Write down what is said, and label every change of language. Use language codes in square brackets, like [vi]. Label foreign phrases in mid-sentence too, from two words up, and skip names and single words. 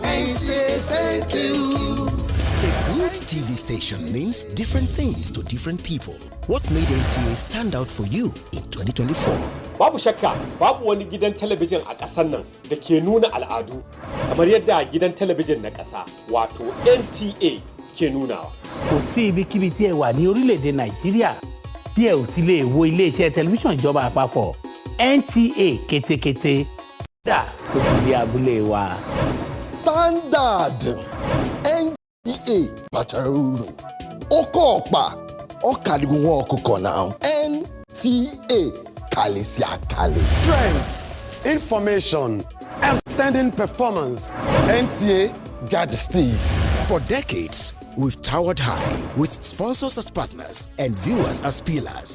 [en] NTA say thank you. A good TV station means different things to different people. What made NTA stand out for you in 2024? [ha] Babu shakka, babu wani gidan talabijin a ƙasar nan da ke nuna al'adu kamar yadda gidan talabijin na ƙasa wato NTA ke nunawa. [yo] Kò sí ibikíbi tí ẹ wà ní orílẹ̀-èdè Nàìjíríà tí ẹ ò ti lè wo iléeṣẹ́ tẹlifíṣàn ìjọba àpapọ̀ NTA kétékété dà tó fi dé abúlé wa. [en] Standard NTA Bacharuru Okopa Okadigunwo Okuko now NTA Kalisi Akali. Strength, information, outstanding performance. NTA got the steez. For decades, we've towered high with sponsors as partners and viewers as pillars.